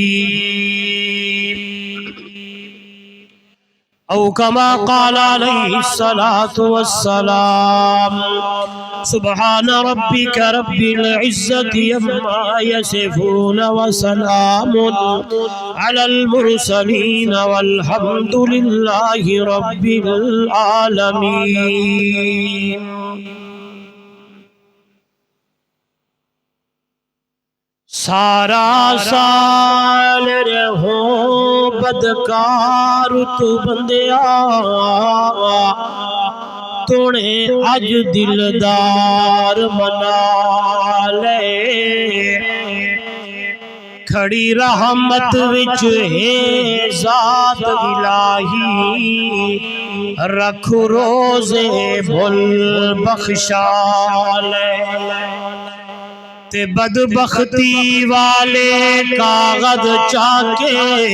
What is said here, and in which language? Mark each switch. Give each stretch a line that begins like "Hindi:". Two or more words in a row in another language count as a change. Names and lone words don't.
Arabic: أو كما قال عليه الصلاة والسلام سبحان ربك رب العزة عما يصفون وسلام على المرسلين والحمد لله رب
Punjabi: العالمين سارا سال رہو بدکار تو بندیا تونے اج دلدار منا لے کھڑی رحمت وچ ہے ذات الہی رکھ روزے بھل بخشا لے تے بدبختی والے کاغذ چاکے